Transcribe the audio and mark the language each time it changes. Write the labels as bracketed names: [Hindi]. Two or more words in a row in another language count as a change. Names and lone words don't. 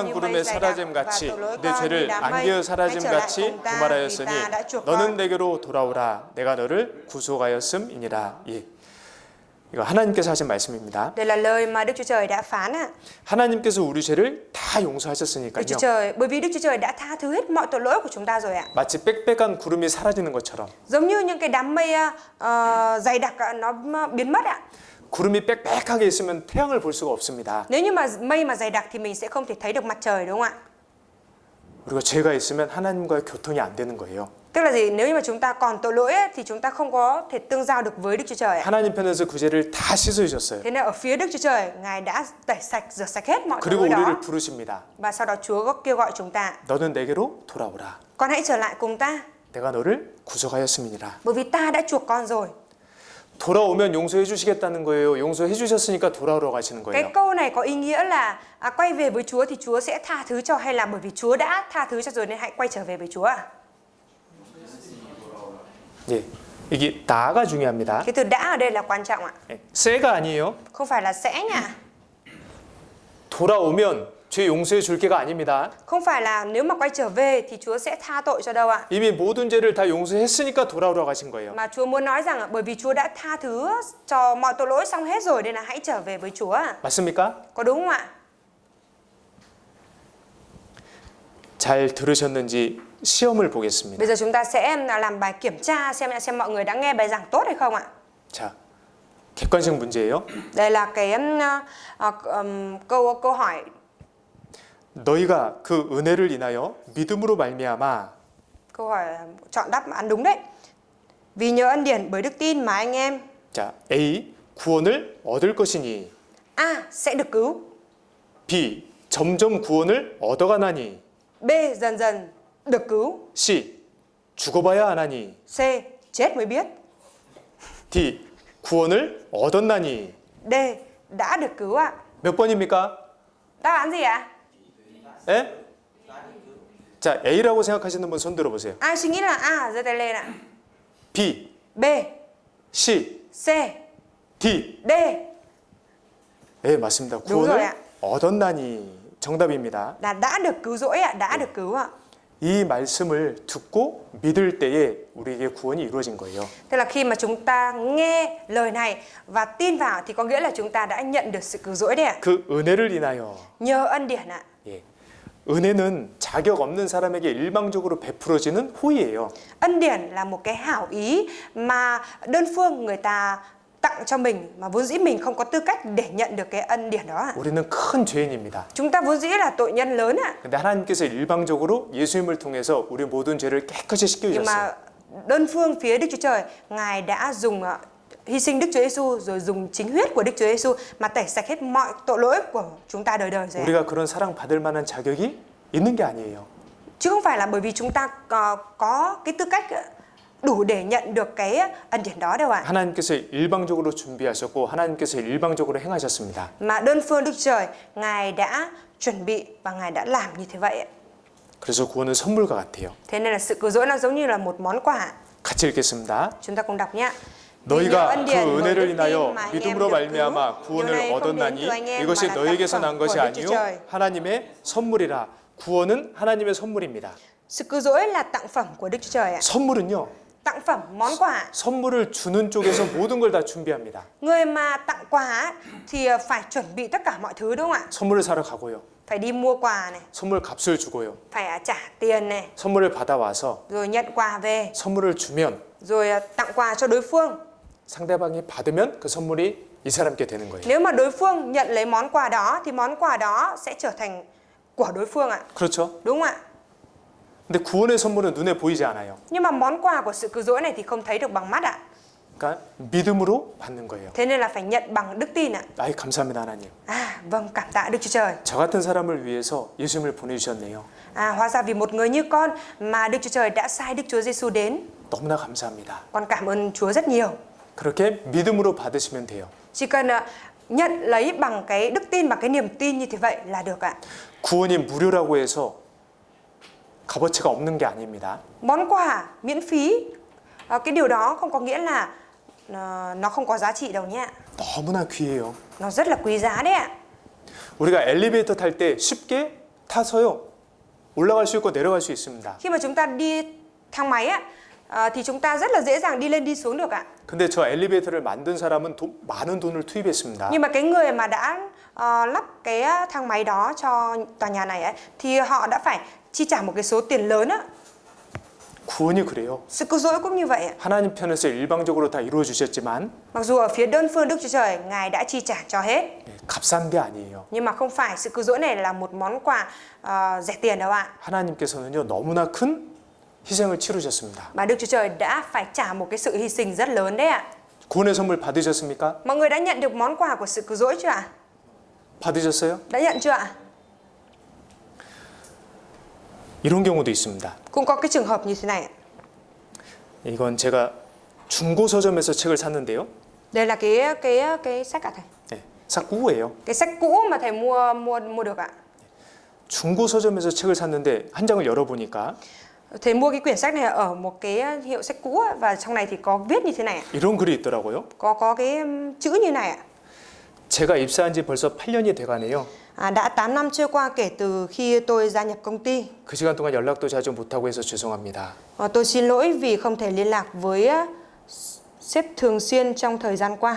[Vietnamese] như [Korean] 구름에 [Vietnamese] mây dày đặc [Korean] 사라짐 [Vietnamese] và [Korean] 같이 [Vietnamese] tội lỗi [Korean] 내 [Vietnamese] con như [Korean] 죄를 [Vietnamese] đám mây. [Korean] 안개에 [Vietnamese] Hãy [Korean] 사라짐 [Vietnamese] trở lại [Korean] 같이 [Vietnamese] cùng ta, vì [Korean] 부말하였으니 [Vietnamese] ta đã chuộc con. [Korean] 너는 내게로 돌아오라. 내가 너를 구속하였음이니라. 예. 이거 하나님께서 하신 말씀입니다. [Vietnamese] Đây là lời mà Đức Chúa Trời đã phán ạ. [Korean] 하나님께서 우리 죄를 다 [Vietnamese] Đức Chúa [Korean] 용서하셨으니까요. [Vietnamese] Trời, bởi vì Đức Chúa Trời đã tha thứ hết mọi tội lỗi của chúng ta rồi ạ. [Korean] 마치 빽빽한 구름이 사라지는 것처럼 [Vietnamese] Giống như những cái đám mây dày đặc nó biến mất ạ. [Korean] 구름이 빽빽하게 있으면 태양을 볼 수가 없습니다. [Vietnamese] Nếu như mà mây mà dày đặc thì mình sẽ không thể thấy được mặt trời, đúng không ạ? [Korean] 우리가 죄가 있으면 하나님과의 교통이 안 되는 거예요. [Vietnamese] Tức là gì? Nếu như mà chúng ta còn tội lỗi ấy, thì chúng ta không có thể tương giao được với Đức Chúa Trời ạ. [Korean] 하나님 편에서 그 죄를 다 씻어주셨어요. [Vietnamese] Thế nên ở phía Đức Chúa Trời, ngài đã tẩy sạch, rửa sạch hết mọi tội [Korean] 그리고 [Vietnamese] lỗi [Korean] 우리를 [Vietnamese] đó. [Korean] 부르십니다. [Vietnamese] Và sau đó Chúa kêu gọi chúng ta, [Korean] 너는 내게로 돌아오라. [Vietnamese] con hãy trở lại cùng ta, [Korean] 내가 너를 구속하였음이니라. [Vietnamese] bởi vì ta đã chuộc con rồi. [Korean] 돌아오면 용서해 주시겠다는 거예요. 용서해 주셨으니까 돌아오라고 하시는 [Vietnamese] Cái [Korean] 거예요. [Vietnamese] câu này có ý nghĩa là quay về với Chúa thì Chúa sẽ tha thứ cho, hay là bởi vì Chúa đã tha thứ cho rồi nên hãy quay trở về với Chúa ạ? [Korean] 예, 이게 다가 중요합니다. [Vietnamese] Cái từ đã ở đây là quan trọng ạ. [Korean] 예, 세가 아니에요. [Vietnamese] Không phải là sẽ nha. [Korean] 돌아오면 죄 용서해 줄 게가 아닙니다. [Vietnamese] Không phải là nếu mà quay trở về thì Chúa sẽ tha tội cho đâu ạ. [Korean] 이미 모든 죄를 다 용서했으니까 돌아오라고 하신 거예요. [Vietnamese] Mà Chúa muốn nói rằng bởi vì Chúa đã tha thứ cho mọi tội lỗi xong hết rồi nên là hãy trở về với Chúa ạ. [Korean] 맞습니까? [Vietnamese] Có đúng không ạ? [Korean] 잘 들으셨는지 시험을 보겠습니다. [Vietnamese] Bây giờ chúng ta sẽ làm bài kiểm tra xem mọi người đã nghe bài giảng tốt hay không ạ. [Korean] 자, 객관식 문제예요. [Vietnamese] Đây là cái câu hỏi. [Korean] 너희가 그 은혜를 인하여 믿음으로 말미암아 [Vietnamese] Câu hỏi chọn đáp án đúng đấy. Vì nhờ ân điển bởi đức tin mà anh em [Korean] 자, A. 구원을 얻을 것이니 [Vietnamese] A. Sẽ được cứu. [Korean] B. 점점 구원을 얻어가나니 [Vietnamese] B. Dần dần được cứu. [Korean] C. 죽어봐야 하나니 [Vietnamese] C. Chết mới biết. [Korean] D. 구원을 얻었나니 [Vietnamese] D. Đã được cứu ạ. [Korean] 몇 번입니까? [Vietnamese] Đáp án gì ạ? [Korean] 예? 자, A라고 생각하시는 분 손 들어보세요. [Vietnamese] Ai suy nghĩ là A giơ tay lên ạ. [Korean] B, [Vietnamese] B. [Korean] C, [Vietnamese] C. [Korean] D. [Vietnamese] D. [Korean] 네, 맞습니다. [Vietnamese] đúng rồi [Korean] 구원을 [Vietnamese] ạ. [Korean] 얻었나니 정답입니다. [Vietnamese] Là đã được cứu rỗi ạ, đã được cứu ạ. [Korean] 이 말씀을 듣고 믿을 때에 우리에게 구원이 이루어진 거예요. [Vietnamese] Tức là khi mà chúng ta nghe lời này và tin vào thì có nghĩa là chúng ta đã nhận được sự cứu rỗi đấy ạ. [Korean] 그 은혜를 인하여 [Vietnamese] Nhờ ân điển ạ. [Korean] 예. 은혜는 자격 없는 사람에게 일방적으로 베풀어지는 호의예요. [Vietnamese] Ân điển là một cái hảo ý mà đơn phương người ta tặng cho mình mà vốn dĩ mình không có tư cách để nhận được cái ân điển đó ạ. [Korean] 우리는 큰 죄인입니다. [Vietnamese] Chúng ta vốn dĩ là tội nhân lớn ạ. [Korean] 근데 하나님께서 일방적으로 예수님을 통해서 우리 모든 죄를 깨끗이 [Vietnamese] Nhưng [Korean] 씻겨주셨어요. [Vietnamese] mà đơn phương phía Đức Chúa Trời, Ngài đã dùng hy sinh Đức Chúa Giêsu rồi dùng chính huyết của Đức Chúa Giêsu mà tẩy sạch hết mọi tội lỗi của chúng ta đời đời rồi. [Korean] 우리가 그런 사랑 받을 만한 자격이 있는 게 아니에요. [Vietnamese] Chứ không phải là bởi vì chúng ta có cái tư cách đủ để nhận được cái ân điển đó đâu ạ. [Korean] 하나님께서 일방적으로 준비하셨고 하나님께서 일방적으로 행하셨습니다. [Vietnamese] Mà đơn phương Đức Trời, Ngài đã chuẩn bị và Ngài đã làm như thế vậy. [Korean] 그래서 구원은 선물과 같아요. [Vietnamese] Thế nên là sự cứu rỗi nó giống như là một món quà. [Korean] 같이 읽겠습니다. [Vietnamese] Chúng ta cùng đọc nhé. [Korean] 너희가 그 은혜를 인하여 믿음으로 말미암아 구원을 얻었나니 이것이 너희에게서 난 것이 아니요 하나님의 선물이라. 구원은 하나님의 선물입니다. [Vietnamese] Sự cứu rỗi là tặng phẩm của Đức Chúa Trời ạ. [Korean] 선물은요. [Vietnamese] Tặng phẩm, món quà. [Korean] 선물을 주는 쪽에서 모든 걸 다 준비합니다. [Vietnamese] Người mà tặng quà thì phải chuẩn bị tất cả mọi thứ đúng không ạ? [Korean] 선물을 사러 가고요. [Vietnamese] Phải đi mua quà này, [Korean] 선물 값을 주고요. [Vietnamese] phải trả tiền này, [Korean] 선물을 받아와서 [Vietnamese] rồi nhận quà về, [Korean] 선물을 주면 [Vietnamese] rồi tặng quà cho đối phương. [Korean] 상대방이 받으면 그 선물이 이 사람께 되는 거예요. [Vietnamese] Nếu mà đối phương nhận lấy món quà đó thì món quà đó sẽ trở thành của đối phương ạ. [Korean] 그렇죠? [Vietnamese] Đúng không ạ? [Korean] 근데 구원의 선물은 눈에 보이지 않아요. [Vietnamese] Nhưng mà món quà của sự cứu rỗi này thì không thấy được bằng mắt ạ. [Korean] 그러니까 믿음으로 받는 거예요. [Vietnamese] Thế nên là phải nhận bằng đức tin ạ. [Korean] 아이 감사합니다 하나님. [Vietnamese] Vâng, cảm tạ Đức Chúa Trời. [Korean] 저 같은 사람을 위해서 예수님을 보내주셨네요. [Vietnamese] Hóa ra vì một người như con mà Đức Chúa Trời đã sai Đức Chúa Giêsu đến. [Korean] 너무나 감사합니다. [Vietnamese] Con cảm ơn Chúa rất nhiều. [Korean] 그렇게 믿음으로 받으시면 돼요. [Vietnamese] Chỉ cần nhận lấy bằng cái đức tin, bằng cái niềm tin như thế vậy là được ạ. [Korean] 구원이 무료라고 해서 값어치가 없는 게 아닙니다. [Vietnamese] Món quà miễn phí, cái điều đó không có nghĩa là nó không có giá trị đâu nhé. [Korean] 너무나 귀해요. [Vietnamese] Nó rất là quý giá đấy ạ. [Korean] 우리가 엘리베이터 탈 때 쉽게 타서요. 올라갈 수 있고 내려갈 수 있습니다. [Vietnamese] Khi mà chúng ta đi thang máy á, thì chúng ta rất là dễ dàng đi lên đi xuống được ạ. [Korean] 근데 저 엘리베이터를 만든 사람은 많은 돈을 투입했습니다. [Vietnamese] Nhưng mà cái người mà đã lắp cái thang máy đó cho tòa nhà này ấy, thì họ đã phải chi trả một cái số tiền lớn á. [Korean] 구원이 그래요. [Vietnamese] Sự cứu rỗi cũng như vậy ạ. [Korean] 하나님 편에서 일방적으로 다 이루어 주셨지만 [Vietnamese] Mặc dù ở phía đơn phương Đức Chúa Trời, Ngài đã chi trả cho hết. [Korean] 값싼 게 아니에요. [Vietnamese] Nhưng mà không phải sự cứu rỗi này là một món quà rẻ tiền đâu ạ. [Korean] 하나님께서는요 너무나 큰 희생을 치르셨습니다. [Vietnamese] Mà Đức Chúa Trời đã phải trả một cái sự hy sinh rất lớn đấy ạ. [Korean] 구원의 선물 받으셨습니까? [Vietnamese] Mọi người đã nhận được món quà của sự cứu rỗi chưa ạ? [Korean] 받으셨어요? [Vietnamese] Đã nhận chưa ạ? [Korean] 이런 경우도 있습니다. [Vietnamese] Cũng có cái trường hợp như thế này ạ. [Korean] 이건 제가 중고 서점에서 책을 샀는데요. [Vietnamese] Đây là cái sách ạ thầy. [Korean] 네, [Vietnamese] sách cũ [Korean] 예요. [Vietnamese] Cái sách cũ mà thầy mua được ạ. [Korean] 중고 서점에서 책을 샀는데 한 장을 열어보니까 [Vietnamese] Thầy mua cái quyển sách này ở một cái hiệu sách cũ ạ, và trong này thì có viết như thế này ạ. [Korean] 이런 글이 있더라고요. [Vietnamese] Có cái chữ như này ạ. [Korean] 제가 입사한 지 벌써 8년이 돼가네요. [Vietnamese] Đã 8 năm trôi qua kể từ khi tôi gia nhập công ty. [Korean] 그 시간 동안 연락도 자주 못하고 해서 죄송합니다. [Vietnamese] Tôi xin lỗi vì không thể liên lạc với sếp thường xuyên trong thời gian qua.